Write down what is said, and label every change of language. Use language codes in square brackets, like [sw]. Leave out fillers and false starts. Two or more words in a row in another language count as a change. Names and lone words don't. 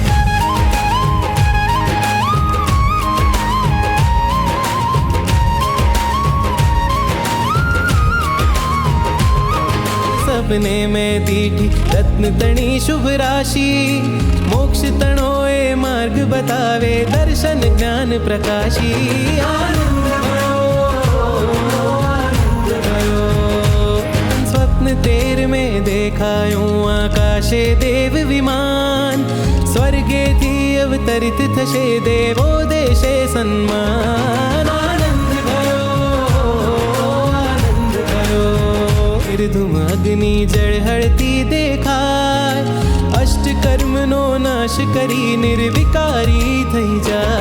[hi] सपने में [gu] દીઠી રત્ન તણી શુભ રાશિ મોક્ષ તણો એ માર્ગ બતાવે દર્શન જ્ઞાન પ્રકાશી આનંદ સ્વપ્ન તેર મેં દેખાયૂં આકાશે દેવ વિમાન સ્વર્ગે થી અવતરિત થશે દેવો દેશે સન્માન આનંદ ભયો આનંદ ભયો નિર્ધુમ અગ્નિ જળહળતી દેખાય અષ્ટ કર્મનો નાશ કરી નિર્વિકારી થઈ જાય